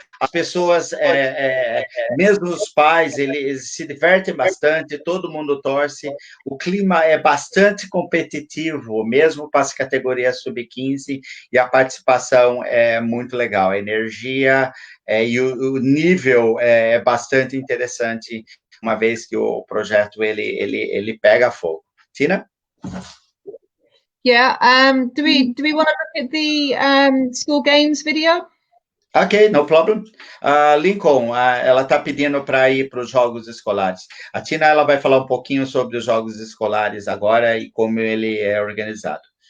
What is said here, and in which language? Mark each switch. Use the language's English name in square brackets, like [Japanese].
[Portuguese] As pessoas, mesmo os pais, eles se divertem bastante, todo mundo torce, o clima é bastante competitivo, mesmo para as categorias sub-15, e a participação é muito legal, a energia e o nível é bastante interessante, uma vez que o projeto ele pega fogo. Tina? [English] Yeah, do we want to look at the school games video? Ok, no problem. [Portuguese] Lincoln, ela está pedindo para ir para os jogos escolares. A Tina, ela vai falar um pouquinho sobre os jogos escolares agora e como ele é organizado.